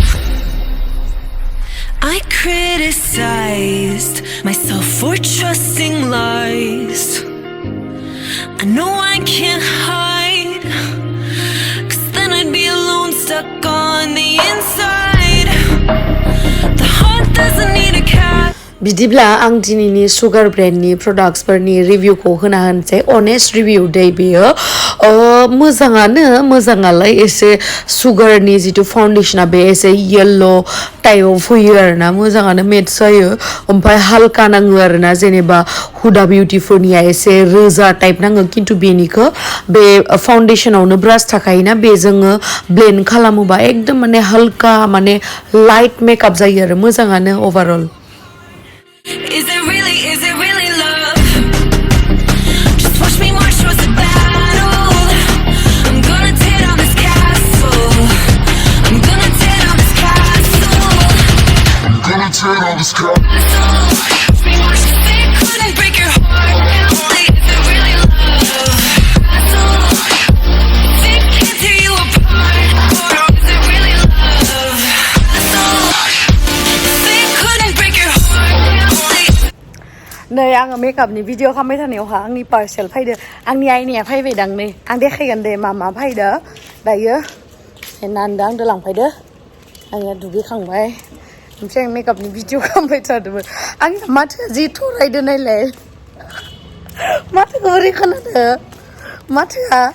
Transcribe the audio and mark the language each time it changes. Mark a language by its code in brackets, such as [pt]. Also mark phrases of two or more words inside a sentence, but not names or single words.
[en] I criticized myself for trusting lies. I know I can't hide, 'cause then I'd be alone, stuck on the inside. The heart doesn't need a cat. [brx] बिदिब्ला आं दिनैनि सुगार ब्रेन्डनि प्रडाक्ट्सफोरनि रिभिउखौ होना होनसै [en] honest review [brx] दै बेयो मोजाङालाय एसे सुगारनि जितु फाउन्डेसना बे एसे येल्लो टाइपआव फैयो आरोना मोजाङानो मेट्स जायो ओमफ्राय हालका नाङो आरोना जेनेबा हुदा बिउटिफोरनिया एसे रोजा टाइप नाङो खिन्थु बेनिखौ बे फाउन्डेसनावनो ब्रास थाखायोना बेजोंनो ब्लेन्ड खालामोबा एकदम माने हालका माने [en] light makeup [brx] जायो आरो मोजाङानो ओभारअल [en] Is it really love? Just watch me march towards the battle. I'm gonna tear down this castle. I'm gonna tear down this castle. I'm gonna tear down this castle. Watch me march. They couldn't break your heart. Is it really love? They can't tear you apart. Is it really love? They couldn't break your heart. [brx] नै आङो मेकआपनि भिडिअ खालामबाय थानायावहा आंनि पार्सेल फैदो आंनि आइनाया फैबायदां नै आं देखायगोन दे मा फैदो दायो नानदो आंदो लांफैदो आंनिया दुगैखांबाय ओमफ्राय आं मेकआपनि भिडिअ खालामबाय थादोंमोन आंनि माथोआ जि थरायदो नायलाय माथोखौ बोरै खोनादो माथोआ